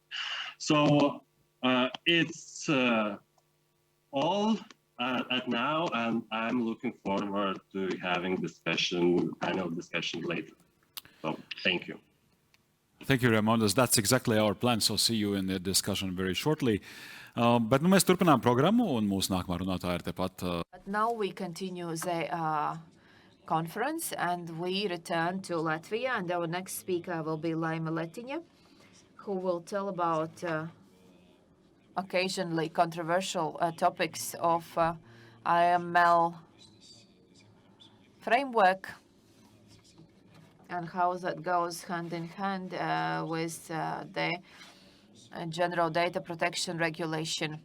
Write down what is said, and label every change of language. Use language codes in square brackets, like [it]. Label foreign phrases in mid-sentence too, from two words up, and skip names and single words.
[en] So it's all at now, and I'm looking forward to having panel discussion later. So thank you. Thank you, Raimondas. That's exactly our plan, so see you in the discussion very shortly. [lv] Bet nu mēs turpinām programmu, un mūsu nākamā runātāja ir tepat. [en] But now we continue the conference, and we return to Latvia, and our next speaker will be Laima Letiņa, who will tell about occasionally controversial topics of AML framework, and how that goes hand in hand with the General Data Protection Regulation.